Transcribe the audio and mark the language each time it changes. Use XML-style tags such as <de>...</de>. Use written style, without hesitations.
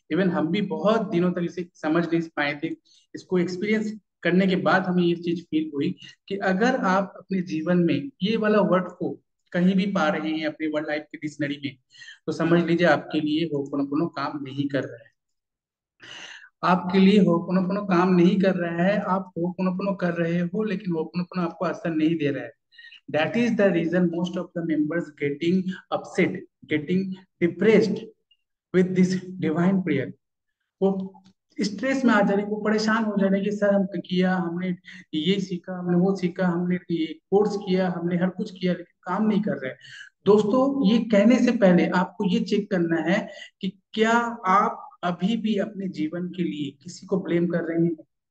<hi>Even हम भी बहुत दिनों तक इसे समझ नहीं पाए थे। इसको एक्सपीरियंस करने के बाद हमें ये चीज फील हुई, कि अगर आप अपने जीवन में ये वाला वर्ड को कहीं भी पा रहे हैं अपने वर्ड लाइफ के डिक्शनरी में, तो समझ लीजिए आपके लिए होपोनोपोनो काम नहीं कर रहा है। आपके लिए होपोनोपोनो काम नहीं कर रहा है, आप होपोनोपोनो कर रहे हो, लेकिन होपोनोपोनो आपको असर नहीं दे रहा है।</hi> <en>That is the reason most of the members getting upset, getting depressed with this divine prayer.</en> <hi>वो स्ट्रेस में आ जा रही, वो परेशान हो जा रही कि सर हम किया, हमने ये सीखा, हमने वो सीखा, हमने ये कोर्स किया, हमने हर कुछ किया, लेकिन काम नहीं कर रहे हैं। दोस्तों, ये कहने से पहले आपको ये चेक करना है कि क्या आप अभी भी अपने जीवन के लिए किसी को ब्लेम कर रहे हैं?</hi>